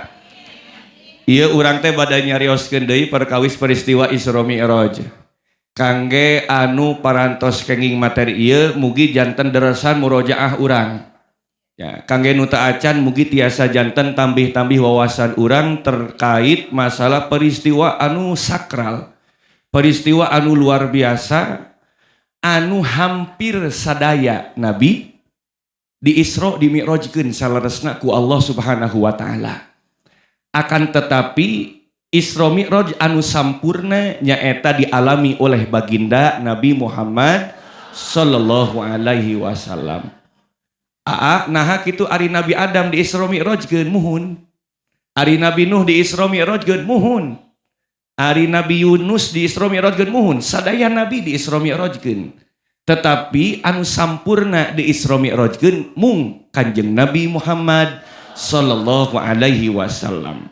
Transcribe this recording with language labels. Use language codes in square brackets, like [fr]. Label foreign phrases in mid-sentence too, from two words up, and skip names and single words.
[su] Ieu urang teh bade nyarioskeun deui perkawis peristiwa Isra Mi'raj. Kangge anu parantos kenging materi ieu mugi janten deresan murojaah urang. Ya, kangge nu teu acan mugi tiasa janten tambih-tambih wawasan urang terkait masalah peristiwa anu sakral. Peristiwa anu luar biasa anu hampir sadaya Nabi di Isra di Mi'rajkeun salaresna ku Allah [ar] سبحانه وتعالى. [id] Akan tetapi [su] Isra Mi'raj anu sampurna nyaeta [id] dialami oleh baginda [su] Nabi Muhammad [ar] صلى الله عليه وسلم. [su] Nah kitu ari Nabi Adam di Isra Mi'rajkeun muhun. Ari Nabi Nuh di Isra Mi'rajkeun muhun. Ari Nabi Yunus di Isra Mi'rajkeun muhun, sadaya Nabi di Isra Mi'rajkeun. Tetapi anu sampurna di Isra Mi'rajkeun mung Kanjeng Nabi Muhammad [ar] صلى الله عليه وسلم.